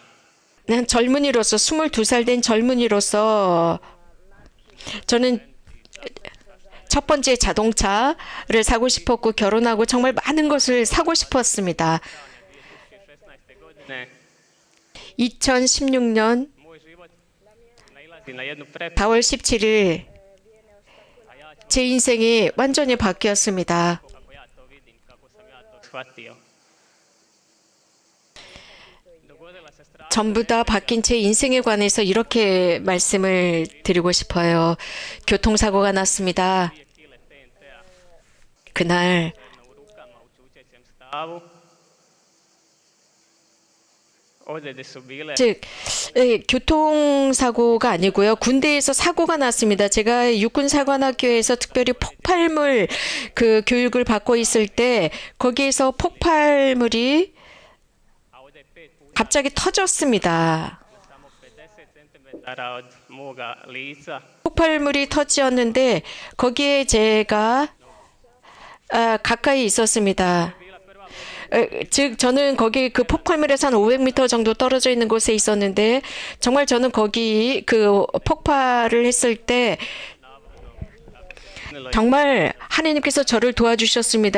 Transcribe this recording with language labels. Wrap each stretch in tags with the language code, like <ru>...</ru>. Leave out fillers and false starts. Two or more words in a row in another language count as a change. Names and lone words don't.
<ko>난 젊은이로서 22살 된 젊은이로서 저는 첫 번째 자동차를 사고 싶었고 결혼하고 정말 많은 것을 사고 싶었습니다. 2016년</ko> <hr>moj život nailazi na jednu prepreku.</hr> <ko>4월 17일 제 인생이 완전히 바뀌었습니다.</ko> <hr>Kako ja to vidim, kako sam ja to shvatio. Dogodila se strašna</hr> <ko>전부 다 바뀐 제 인생에 관해서 이렇게 말씀을 드리고 싶어요. 교통사고가 났습니다.</ko> <hr>kile TNT-a</hr> <ko>그날</ko> <hr>u rukama u čučećem stavu. Ozljede su bile</hr> <ko>즉 교통사고가 아니고요. 군대에서 사고가 났습니다. 제가 육군사관학교에서 특별히 폭발물 그 교육을 받고 있을 때 거기에서 폭발물이</ko> <hr>a ovdje 5 puta</hr> <ko>갑자기 터졌습니다.</ko> <hr>samo 50 centimetara od moga lica.</hr> <ko>폭발물이 터지었는데 거기에 제가 가까이 있었습니다. 즉 저는 거기 그 폭발물에서 한 500m 정도 떨어져 있는 곳에 있었는데 정말 저는 거기 그 폭발을 했을 때 정말 하나님께서 저를 도와주셨습니다.</ko>